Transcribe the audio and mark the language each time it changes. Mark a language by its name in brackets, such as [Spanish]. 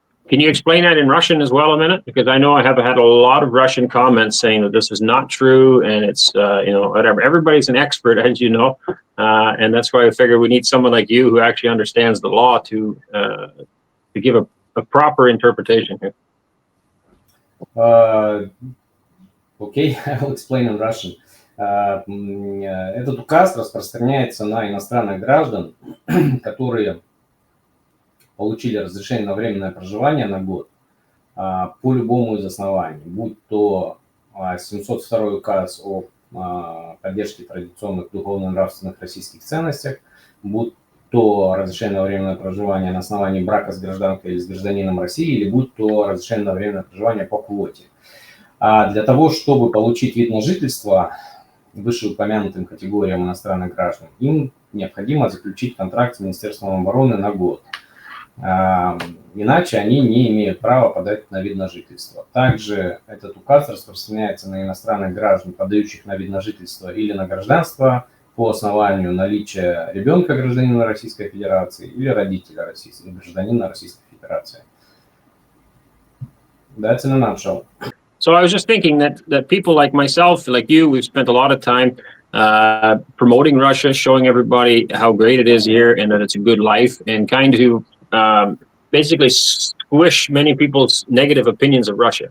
[English] Can you explain that in Russian as well a minute? Because I know I have had a lot of Russian comments saying that this is not true and it's, whatever. Everybody's an expert, as you know. And that's why I figure we need someone like you who actually understands the law to give a proper interpretation here. Okay, I will explain in Russian. [Russian] Этот указ распространяется на иностранных граждан, которые получили разрешение на временное проживание на год по любому из оснований, будь то 702 указ о поддержке традиционных духовно-нравственных российских ценностях, будь то разрешение на временное проживание на основании брака с гражданкой или с гражданином России, или будь то разрешение на временное проживание по квоте. А для того, чтобы получить вид на жительство вышеупомянутым категориям иностранных граждан, им необходимо заключить контракт с Министерством обороны на год. Иначе они не имеют права подать на вид на жительство. Также этот указ распространяется на иностранных граждан, подающих на вид на жительство или на гражданство по основанию наличия ребенка гражданина Российской Федерации или родителя гражданина Российской Федерации. [English] That's in a nutshell. So I was just thinking that people like myself, like you, we've spent a lot of time promoting Russia, showing everybody how great it is here and that it's a good life, and kind of basically squish many people's negative opinions of Russia.